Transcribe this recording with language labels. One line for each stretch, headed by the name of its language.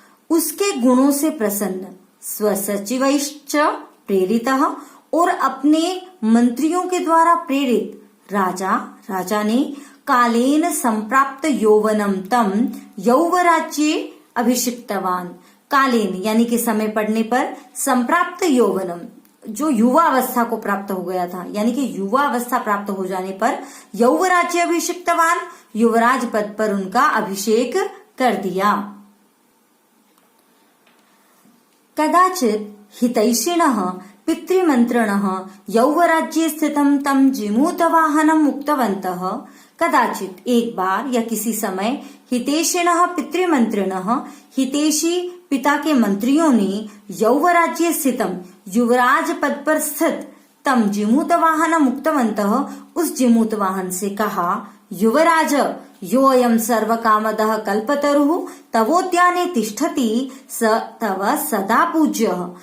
Hindi: उसके गुणों से प्रसन्न,
Sanskrit: स्वसचिवैश्च प्रेरितः,
Hindi: और अपने मंत्रियों के द्वारा प्रेरित राजा ने
Sanskrit: कालेन संप्राप्त यौवनम तम यौवराज्ये अभिषिक्तवान।
Hindi: कालेन यानी कि समय पड़ने पर,
Sanskrit: संप्राप्त यौवनम
Hindi: जो युवा अवस्था को प्राप्त हो गया था, यानी कि युवा अवस्था प्राप्त हो जाने पर
Sanskrit: यौवराज्य अभिषिक्तवान,
Hindi: युवराज पद पर उनका अभिषेक कर दिया।
Sanskrit: कदाचित हितैषिणः पितृमंत्रिणः यौवराज्ये स्थितं तं जिमूतवाहनम् उक्तवन्तः।
Hindi: कदाचित एक बार या किसी समय
Sanskrit: हितैषिणः पितृमंत्रिणः
Hindi: हितैषी पिता के मंत्रियों ने
Sanskrit: यौवराज्ये स्थितम
Hindi: युवराज पद पर स्थित
Sanskrit: तम जिमूतवाहनम् उक्तवन्तः
Hindi: उस जिमूतवाहन से कहा,
Sanskrit: युवराज योऽयं सर्वकामदः कल्पतरुः तवोद्याने तिष्ठति स तव सदा पूज्यः।